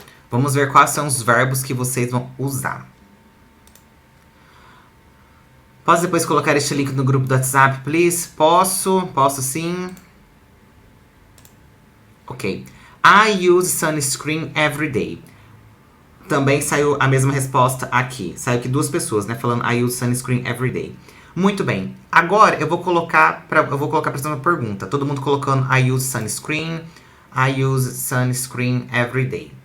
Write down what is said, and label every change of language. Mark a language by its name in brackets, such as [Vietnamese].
[Portuguese] Vamos ver quais são os verbos que vocês vão usar. Posso depois colocar este link no grupo do WhatsApp, please? Posso sim. Ok. [English] I use sunscreen every day. [Portuguese] Também saiu a mesma resposta aqui. Saiu aqui duas pessoas, né? Falando [English] I use sunscreen every day. [Portuguese] Muito bem. Agora eu vou colocar pra você uma pergunta. Todo mundo colocando [English] I use sunscreen. I use sunscreen every day.